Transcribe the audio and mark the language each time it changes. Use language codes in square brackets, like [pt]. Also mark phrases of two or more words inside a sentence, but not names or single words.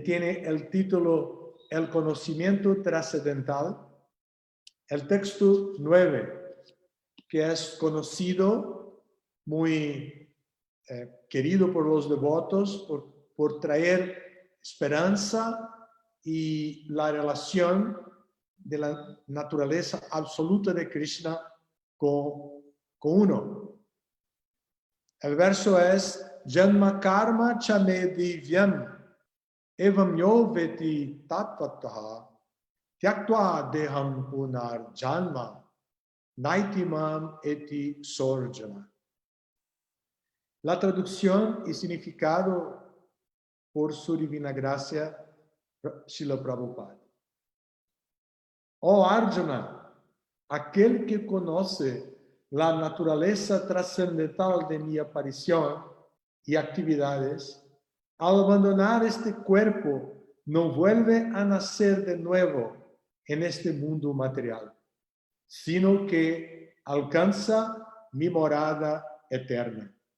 [es] tiene el título El conocimiento trascendental, el texto 9, que es conocido, muy querido por los devotos, por traer esperanza y la relación de la naturaleza absoluta de Krishna con uno. El verso es [sa] जन्म कर्म चमे दिव्यम् एवम् यो वेति तत्त्वतः त्यक्त्वा देहम् पुनर् जन्म नैतिमाम् एति सोर्जन. [es] La traducción y significado por su divina gracia, Srila Prabhupada. Oh Arjuna, aquel que conoce la naturaleza trascendental de mi aparición y actividades, al abandonar este cuerpo, no vuelve a nacer de nuevo en este mundo material, sino que alcanza mi morada eterna.